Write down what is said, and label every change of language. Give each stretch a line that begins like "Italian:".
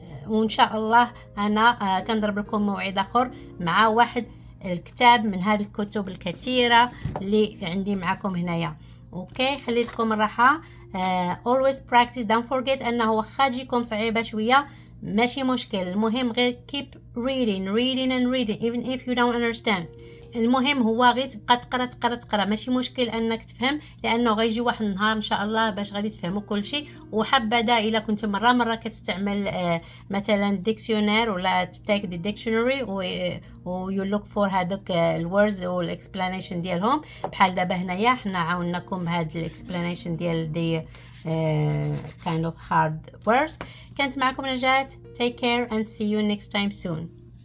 Arabic: وان شاء الله انا كنضرب لكم موعد اخر مع واحد الكتاب من هذه الكتب الكثيره اللي عندي معكم هنايا. اوكي خليتكم الراحه.
English: always practice. don't forget
Arabic: انه واخا تجيكم صعيبه شويه ماشي مشكل، المهم غير
English: keep reading and reading even if you don't understand.
Arabic: المهم هو غير تبقى تقرا ماشي مشكل انك تفهم، لانه غيجي واحد النهار ان شاء الله باش غادي تفهموا كل شيء. وحبذا الا كنت مره كتستعمل مثلا ديكسيونير ولا تيك دي ديكشنري و
English: you look for
Arabic: هذوك الوردز والاكسبلانيشن ديالهم، بحال دابا هنايا حنا عاوناكم بهاد الاكسبلانيشن ديال دي kind of hard words. كانت معكم نجاة.
English: take care and see you next time soon.